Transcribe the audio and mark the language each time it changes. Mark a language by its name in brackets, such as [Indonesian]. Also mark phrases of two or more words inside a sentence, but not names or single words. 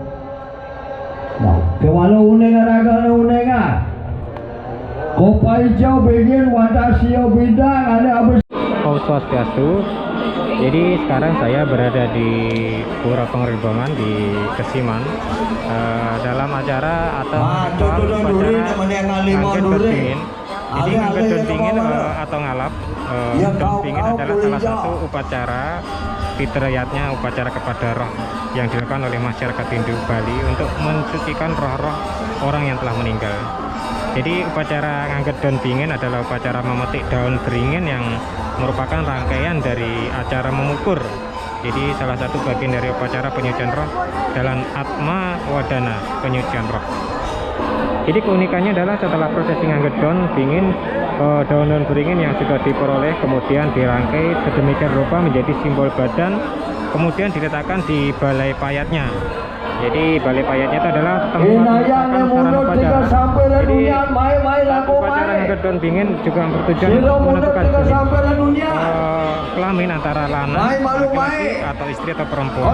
[Indonesian] Nah, kewalau uneng raga uneng ah. Kopai hijau begin wadah siau bidang ada abis. [Balinese] Om Swastiastu. [Indonesian] Jadi sekarang saya berada di Pura Pengerimbangan di Kesiman dalam acara atau upacara Ngangget Dondingin. Jadi Ngangget Dondingin atau ngalap Dondingin adalah salah satu upacara fitriyatnya, upacara kepada roh yang dilakukan oleh masyarakat Hindu Bali untuk mensucikan roh-roh orang yang telah meninggal. Jadi upacara Ngangget Dondingin adalah upacara memetik daun beringin yang merupakan rangkaian dari acara memukur. Jadi salah satu bagian dari upacara penyucian roh dalam Atma Wadana, penyucian roh. Jadi keunikannya adalah setelah prosesi Ngangget Dondingin, daun-daun beringin yang sudah diperoleh kemudian dirangkai sedemikian rupa menjadi simbol badan, kemudian diletakkan di balai payatnya. Jadi balai payatnya itu adalah tempat sarana upacara. Jadi upacara Ngangget Dondingin juga bertujuan untuk menentukan kelamin antara lanang, laki-laki atau istri atau perempuan.